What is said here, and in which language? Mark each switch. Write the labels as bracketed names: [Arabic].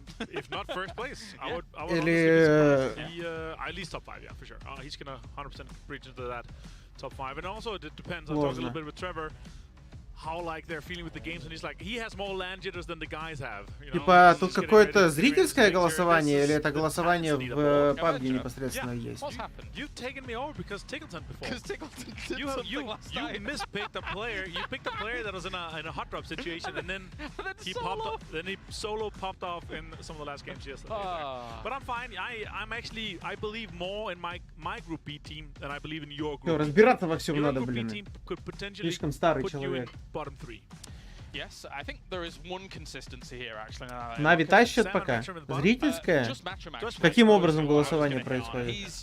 [English] If not first place, I would [Russian] Или... [English] at least top 5, yeah, for sure. He's gonna 100% breach into that top 5. And also, it depends. I talked a little bit with Trevor. How like they're feeling with the games, and he's like, he has more land jitters than the guys have. [Russian] Типа, тут какое-то зрительское голосование, или это голосование в пабг непосредственно есть? [English] You've taken me over because Tickleton before. You mispicked a player. You picked a player that was in a hot drop situation, and then he popped up. Then he solo popped off in some of the last games yesterday. But I'm fine. I'm actually I believe more in my group B team than I believe in your group. [Russian] Разбираться во всем надо, блин. Слишком старый человек. [English] Bottom 3. Yes, I think there is one consistency here actually. [Russian] Нави тащат пока. Зрительское? Каким образом голосование происходит?